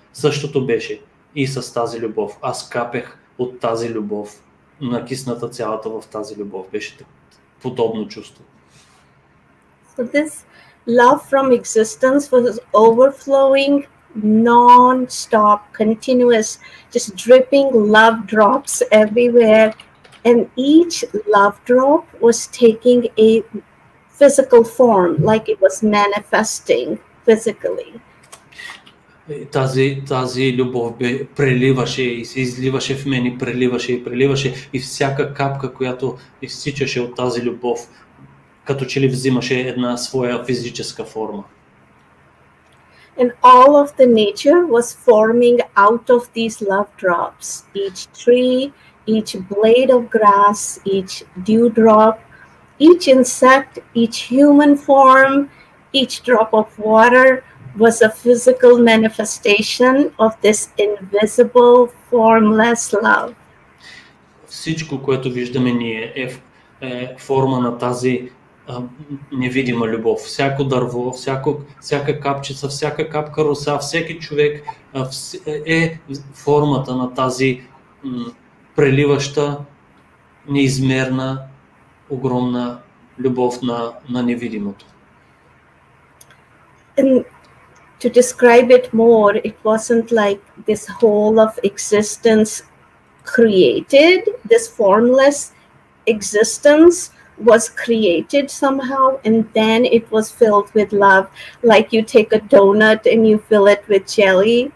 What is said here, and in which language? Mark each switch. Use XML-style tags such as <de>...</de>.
<bg>Същото беше и с тази любов. Аз капех от тази любов, накисната цялата в тази любов. Беше подобно чувство.</bg> <en>So this love from existence was overflowing, non-stop, continuous, just dripping love drops everywhere. And each love drop was taking a physical form, like it was manifesting physically.</en> <bg>Тази любов преливаше и се изливаше в мен, преливаше и всяка капка, която изтичаше от тази любов, като че ли взимаше една своя физическа форма.</bg> <en>And all of the nature was forming out of these love drops. Each tree, each blade of grass, each dewdrop, each insect, each human form, each drop of water was a physical manifestation of this invisible, formless love.</en> <bg>Всичко, което виждаме ние, е форма на тази невидима любов. Всяко дърво, всяка капчица, всяка капка роса, всеки човек е формата на тази преливаща, неизмерна, огромна любов на невидимото.</bg> <en>And to describe it more, it wasn't like this whole of existence created, this formless existence was created somehow and then it was filled with love, like you take a donut and you fill it with jelly.</en>